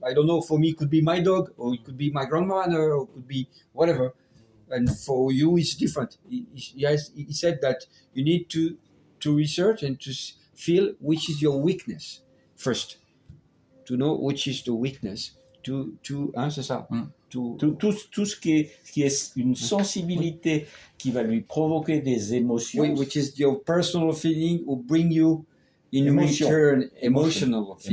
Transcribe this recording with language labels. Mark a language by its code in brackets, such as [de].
[en] I don't know, for me it could be my dog, or it could be my grandmother, or it could be whatever. And for you it's different. He said that you need to research and to feel which is your weakness first. To know which is the weakness. [fr] C'est ça. Tout ce qui est une sensibilité qui va lui provoquer des émotions. [en] Which is your personal feeling will bring you in Emotion. return emotional things.